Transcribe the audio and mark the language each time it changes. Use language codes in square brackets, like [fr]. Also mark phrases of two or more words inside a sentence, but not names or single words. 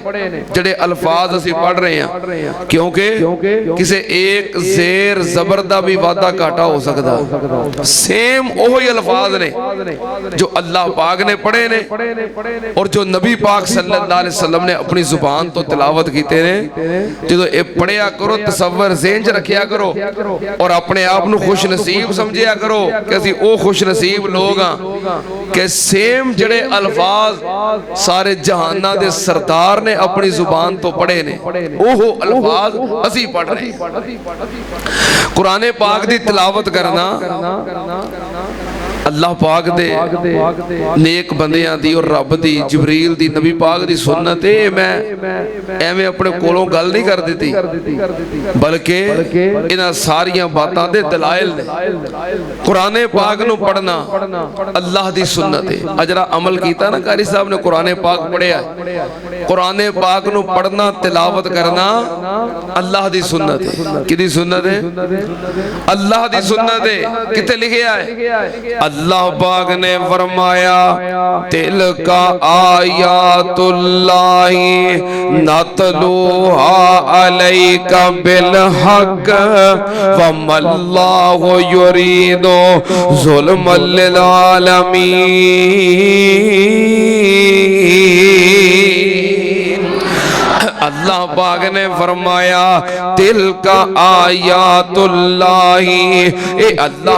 [pa] جڑے الفاظ اسی پڑھ رہے ہیں کیونکہ کسے ایک زیر زبردہ بھی وعدہ کاٹا ہو سکتا، سیم اوہی الفاظ نے جو اللہ پاک نے پڑھے نے اور جو نبی پاک صلی اللہ علیہ وسلم نے اپنی زبان تو تلاوت کیتے نے جو اے پڑھیا کرو تصور ذہن چ رکھیا کرو اور اپنے آپ نو خوش نصیب سمجھیا کرو کہ اسی او خوش نصیب لوگ ہاں کہ سیم جڑے الفاظ سارے جہانہ دے سردار نے اپنی زبان تو پڑھے نے اوہو الفاظ اسی پڑھ رہے ہیں قرآن پاک دی تلاوت کرنا اللہ پاک دے نیک بندیاں دی اور رب دی جبریل دی نبی پاک دی سنت ہے میں اپنے کولوں گل نہیں کر دیتی بلکہ انہاں ساریاں باتاں دے دلائل نے قرآن پاک نو پڑھنا اللہ دی سنت ہے اجرا عمل کیتا نا قاری صاحب نے قرآن پاک پڑھیا قرآن پاک نو پڑھنا تلاوت کرنا اللہ دی سنت ہے کدی سنت ہے اللہ دی سنت ہے کتے لکھیا ہے اللہ پاک نے فرمایا [ar] تلک آیات اللہ نتلوها علیک بالحق وما اللہ یرید ظلما للعالمین [pa] اللہ پاک نے فرمایا [ar] تلک آیات اللہ اے اللہ